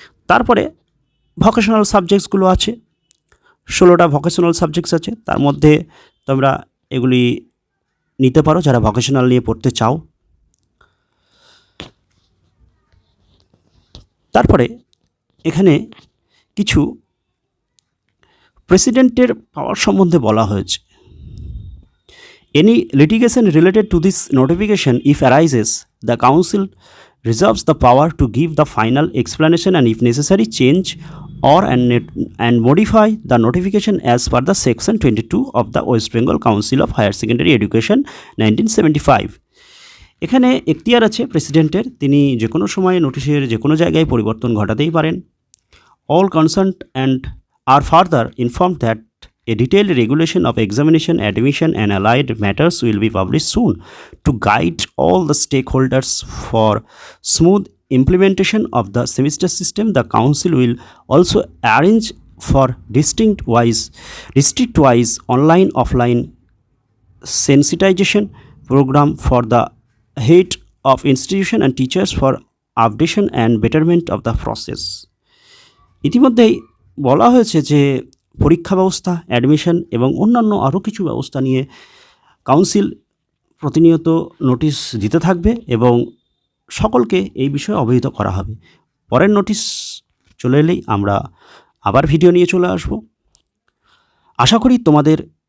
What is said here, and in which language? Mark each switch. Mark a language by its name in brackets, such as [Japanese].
[Bangla] তারপরে ভোকেশনাল সাবজেক্টসগুলো আছে, 16টা vocational subjects আছে, তার মধ্যে তোমরা এগুলি নিতে পারো যারা ভোকেশনাল নিয়ে পড়তে চাও। তারপরে এখানে কিছু প্রেসিডেন্টের পাওয়ার সম্বন্ধে বলা হয়েছে। [English] Any litigation related to this notification, if arises, the Council reserves the power to give the final explanation and, if necessary, change or and modify the notification as per the Section 22 of the West Bengal Council of Higher Secondary Education 1975. [Bangla] এখানে এখতিয়ার আছে প্রেসিডেন্টের, তিনি যে কোনো সময় নোটিশের যে কোনো জায়গায় পরিবর্তন ঘটাতেই পারেন। [English] All concerned and are further informed that a detailed regulation of examination, admission and allied matters will be published soon to guide all the stakeholders for smooth implementation of the semester system. The Council will also arrange for district-wise online-offline sensitization program for the head of institution and teachers for updation and betterment of the process. [Bangla] ইতিমধ্যেই বলা হয়েছে যে পরীক্ষা ব্যবস্থা, admission এবং অন্যান্য আরও কিছু ব্যবস্থা নিয়ে কাউন্সিল প্রতিনিয়ত নোটিশ দিতে থাকবে এবং সকলকে এই বিষয়ে অবহিত করা হবে। পরের নোটিশ চলে এলেই আমরা আবার ভিডিও নিয়ে চলে আসব। আশা করি তোমাদের